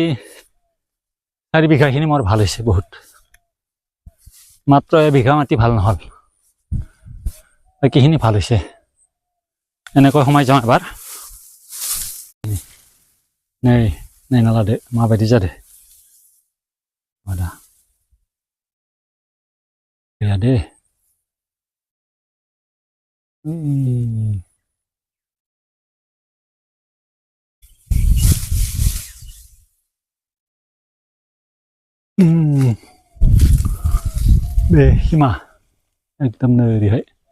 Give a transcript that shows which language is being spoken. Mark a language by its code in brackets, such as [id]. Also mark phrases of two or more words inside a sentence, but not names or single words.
[as] 4 বিঘাখিনি মোৰ ভাল হৈছে বহুত মাত্ৰ এবিঘা মাটি ভাল নহ'ল বাকিখিনি ভাল হৈছে এনেকৈ সোমাই যাওঁ এবাৰ [brx] नै नायना लादो माबायदि जादों आबादा गैया दे बे हिमा एकदम नै ओरैहाय